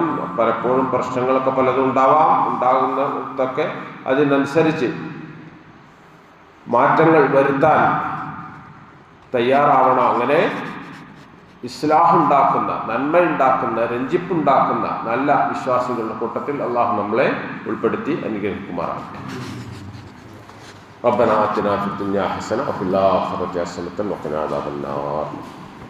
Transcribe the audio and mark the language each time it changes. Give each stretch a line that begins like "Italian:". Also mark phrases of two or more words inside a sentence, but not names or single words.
Malayalam: പലപ്പോഴും പ്രശ്നങ്ങളൊക്കെ പലതും ഉണ്ടാകുന്നതൊക്കെ അതിനനുസരിച്ച് മാറ്റങ്ങൾ വരുത്താൻ തയ്യാറാവണം. അങ്ങനെ ഇസ്ലാഹ് ഉണ്ടാക്കുന്ന, നന്മ ഉണ്ടാക്കുന്ന, രഞ്ജിപ്പുണ്ടാക്കുന്ന നല്ല വിശ്വാസികളുടെ കൂട്ടത്തിൽ അള്ളാഹു നമ്മളെ ഉൾപ്പെടുത്തി അനുഗ്രഹിക്കുമാറാകട്ടെ.
Arabic: ربنا آتنا في الدنيا حسنة وفي الآخرة حسنة وقنا عذاب النار.